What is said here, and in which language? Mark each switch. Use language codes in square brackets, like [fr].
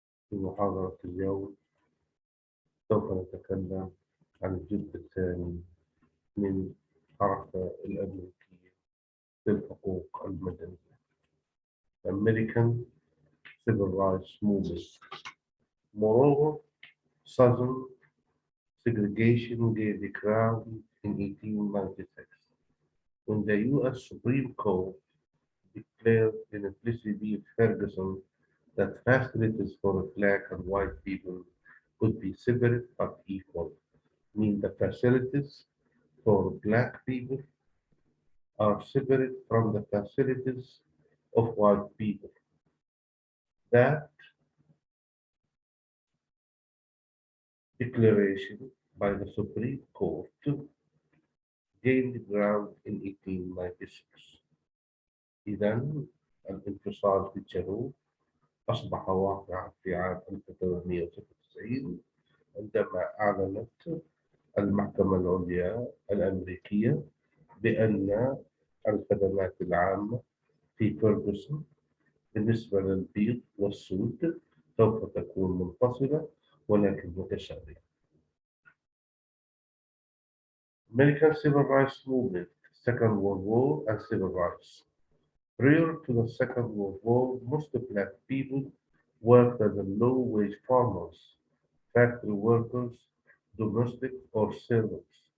[ar] في محاضرة اليوم سوف نتكلم عن الجزء الثاني من الحركة الأمريكية للحقوق المدنية [en] American Civil Rights Movement. Moreover, Southern segregation gained the ground in 1896 when the U.S. Supreme Court declared in Plessy v. Ferguson that facilities for black and white people could be separate but equal, mean the facilities for black people are separate from the facilities of white people. That declaration by the Supreme Court gained ground in 1896. [ar] إذا الانفصال في الجنوب أصبح واقعا في عام 1896 عندما أعلنت المحكمة العليا الأمريكية بأن الخدمات العامة في فيرغسون بالنسبة للبيض والسود سوف تكون منفصلة ولكن متساوية. [en] American Civil Rights Movement, Second World War and Civil Rights. Prior to the Second World War, most black people worked as low-wage farmers, factory workers, domestic or servants.